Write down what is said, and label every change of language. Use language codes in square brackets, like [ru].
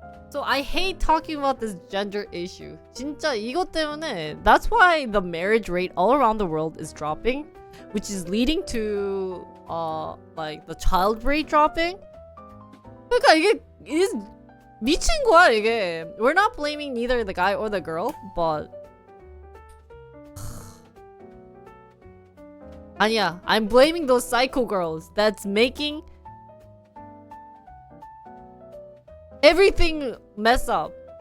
[en] So I hate talking about this gender issue. [ko] 진짜 이것 때문에 [en] that's why the marriage rate all around the world is dropping, which is leading to like the child rate dropping. [ko] 그러니까 이게 미친 거야 이게. [en] We're not blaming neither the guy or the girl, but [ko] 아니야, [en] I'm blaming those psycho girls that's making everything mess up.